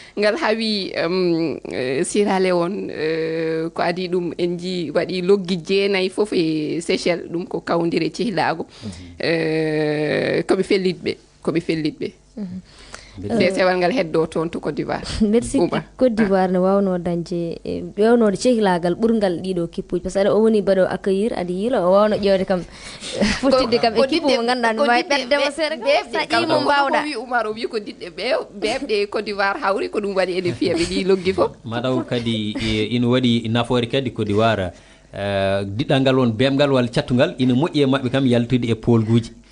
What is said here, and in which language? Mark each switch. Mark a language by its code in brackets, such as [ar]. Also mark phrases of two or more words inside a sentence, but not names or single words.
[ff] Ngal hawi, em, eh, Sierra Leone, eh, ko adi ɗum en ji waɗi loggi jeenayi foof e Seychelles, ɗum ko kawdire cehlago. Mhm. Eh, koɓe fellitɓe, koɓe fellitɓe. Mhm. Desewal ngal heddo toon to Côte d'Ivoire. Mbeɗa sikki Oumar. Côte d'Ivoire ne wawno dañde, e, wawnode cehlagal ɓurgal ɗiɗo kippuji, par ce que aɗa o woni mbaɗo accueillir, aɗa yiila, o wawno ƴewde kam, fottidde kam Ko équipe mo ganduɗa no ko wawi diɗɗe ɓeddemo be-, seeɗa. be-, Sa kam ƴeewi mo ko mbawɗa. wi Oumar, o wi ko diɗɗe be-, beɓɗe Côte d'Ivoire hawri ko ɗum waɗi ene fiya ɓe ɗi loggi fof. Mataw kadi, e, ina waɗi nafoore kadi Côte d'Ivoire. Eh, diɗɗal ngal won bemgal walla cattugal ina moƴƴi e maɓɓe kam yaltude e polguji.